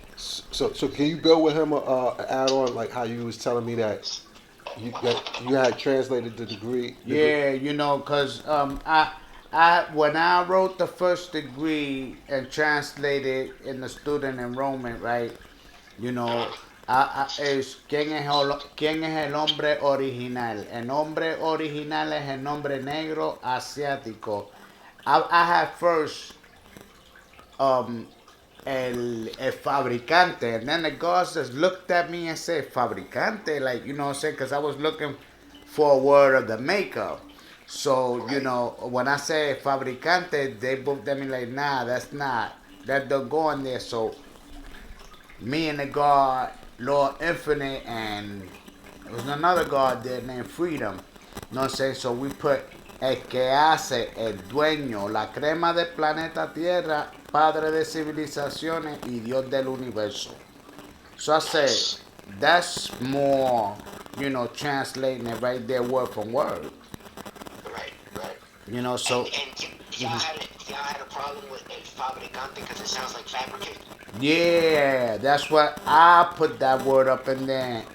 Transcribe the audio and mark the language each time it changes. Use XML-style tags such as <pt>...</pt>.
<en>So can you go with him add on like how you was telling me that you had translated the degree? Yeah, you know, cause I when I wrote the first degree and translated in the student enrollment, right?</en> <es>You know, es quién es el hombre original. El nombre original es el nombre negro asiático.</es> <en>I had first el fabricante, and then the guy just looked at me and said fabricante, like, you know what I'm saying, because I was looking for a word of the makeup. So, you know, when I say fabricante, they both at me like, nah, that's not, that don't go in there. So me and the god Lord Infinite, and there was another god there named Freedom. You know what I'm saying? So we put</en> <es>el que hace, el dueño, la crema del planeta Tierra, padre de civilizaciones y Dios del universo.</es> <en>So I say that's more, you know, translating it right there word from word. Right. You know, so And y'all had a problem with el fabricante because it sounds like fabricate. yeah, that's what I put that word up in there.</en>